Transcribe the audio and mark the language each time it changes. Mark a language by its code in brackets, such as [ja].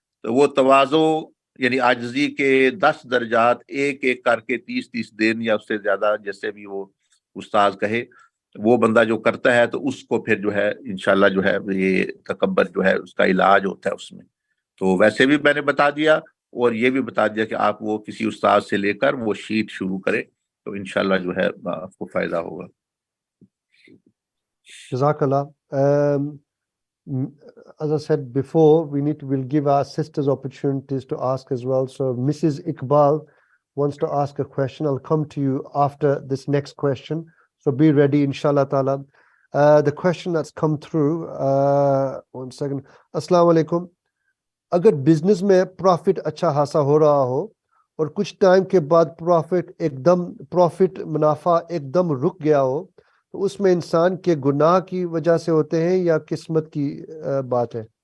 [ur] تو وہ تواضع یعنی عاجزی کے 10 درجات ایک ایک کر کے 30 دن یا اس سے زیادہ جیسے بھی وہ استاذ کہے, وہ بندہ جو کرتا ہے تو اس کو پھر جو ہے انشاءاللہ جو ہے یہ تکبر جو ہے اس کا علاج ہوتا ہے اس میں. تو ویسے بھی میں نے بتا دیا اور یہ بھی بتا دیا کہ آپ وہ کسی استاد سے لے کر وہ شیٹ شروع کریں تو انشاءاللہ جو ہے آپ کو فائدہ ہوگا. [ar] Jazakallah. [en] As I said before, we'll give our sisters opportunities to ask as well. So Mrs. Iqbal wants to ask a question. I'll come to you after this next question. So be ready, inshallah ta'ala. The question that's come through, one second. [ar] Assalamu alaikum. [ur] اگر business میں profit اچھا خاصا ہو رہا ہو اور کچھ time کے بعد profit منافع ایک دم رک گیا ہو تو اس میں انسان کے گناہ کی وجہ سے ہوتے ہیں یا قسمت کی بات ہے؟